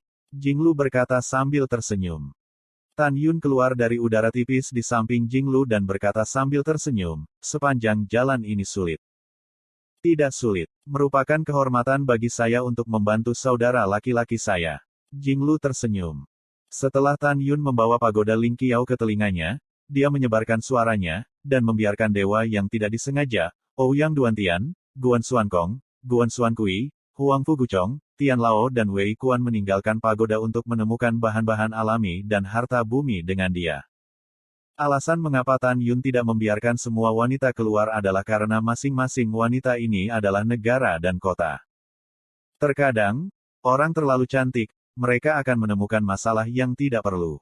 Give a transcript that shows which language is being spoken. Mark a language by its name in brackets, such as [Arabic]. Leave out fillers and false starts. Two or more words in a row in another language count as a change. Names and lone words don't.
[Indonesian] Jinglu berkata sambil tersenyum. Tan Yun keluar dari udara tipis di samping Jinglu dan berkata sambil tersenyum, "Sepanjang jalan ini sulit." "Tidak sulit. Merupakan kehormatan bagi saya untuk membantu saudara laki-laki saya." Jinglu tersenyum. Setelah Tan Yun membawa pagoda Lingqiao ke telinganya, dia menyebarkan suaranya, dan membiarkan dewa yang tidak disengaja, Ouyang Duantian, Guan Xuankong, Guan Xuankui, Huang Fuguchong, Tian Lao dan Wei Kuan meninggalkan pagoda untuk menemukan bahan-bahan alami dan harta bumi dengan dia. Alasan mengapa Tan Yun tidak membiarkan semua wanita keluar adalah karena masing-masing wanita ini adalah negara dan kota. Terkadang, orang terlalu cantik, mereka akan menemukan masalah yang tidak perlu.